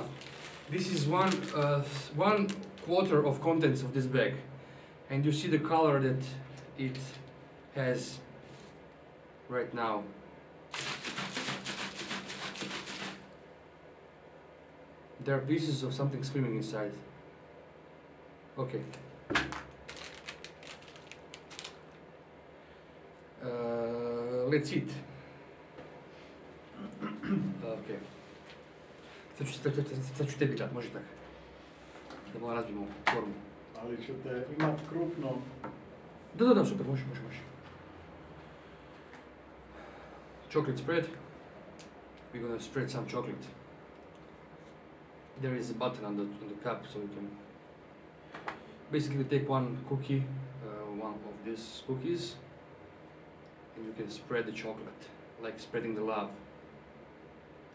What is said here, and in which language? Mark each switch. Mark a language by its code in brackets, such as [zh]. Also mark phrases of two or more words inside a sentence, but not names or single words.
[en] This is one quarter of contents of this bag, and you see the color that it has right now. There are pieces of something swimming inside. Okay. Let's eat. Okay. [hr] Sad ću tebi dat, može tako. Da malo razbijemo formu. Ali ćete imati krupno... Da, super, može. [en] Chocolate spread. We're gonna spread some chocolate. There is a button on the cup, so you can basically take one cookie, one of these cookies, and you can spread the chocolate, like spreading the love.